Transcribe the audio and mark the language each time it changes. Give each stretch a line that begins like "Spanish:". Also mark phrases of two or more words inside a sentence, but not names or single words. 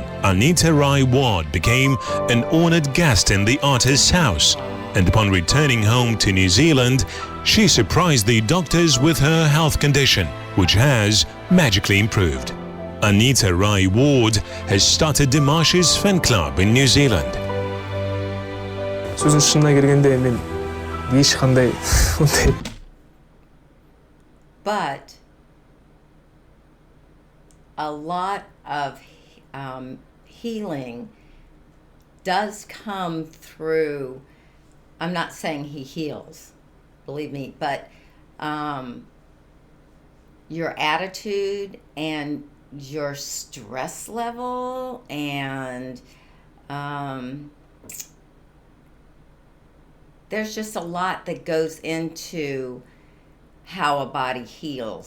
English: Anita Rai Ward became an honored guest in the artist's house, and upon returning home to New Zealand, she surprised the doctors with her health condition, which has magically improved. Anita Rai Ward has started Dimash's fan club in New Zealand.
Kazakh: сөздің шынына келгенде мен ешқандай ондай.
English: But a lot of healing does come through. I'm not saying he heals, believe me, but your attitude and your stress level and there's just a lot that goes into how a body heals.